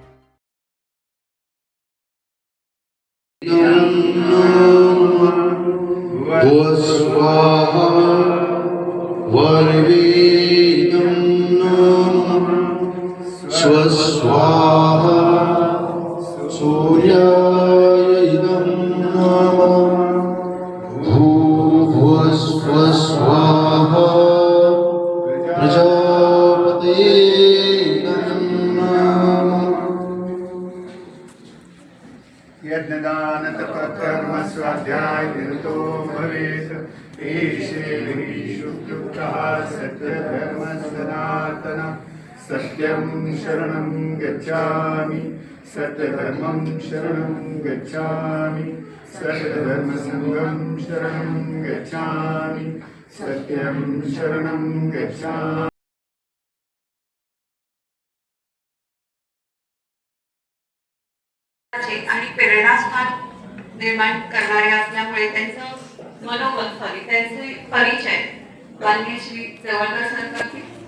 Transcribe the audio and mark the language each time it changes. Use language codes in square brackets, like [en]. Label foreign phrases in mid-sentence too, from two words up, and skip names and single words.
[sa] स्वस्वाहा सूर्याय इदं नमः भूर्भुवस्वस्वाहा प्रजापतये इदं नमः. यज्ञदान तपकर्म स्वाध्याय निरतो भवेत् एषे शुक्तः सत्यधर्म सनातन सत्यं शरणं गच्छामि सत्यधर्मं शरणं गच्छामि सत्यधर्मसंघं शरणं गच्छामि सत्यं शरणं गच्छामि. [mr] आणि प्रेरणास्थान निर्माण करणारे असल्यामुळे त्यांचं मनोबल त्यांचे परिचय माननीय श्री जवळकर सर करतील.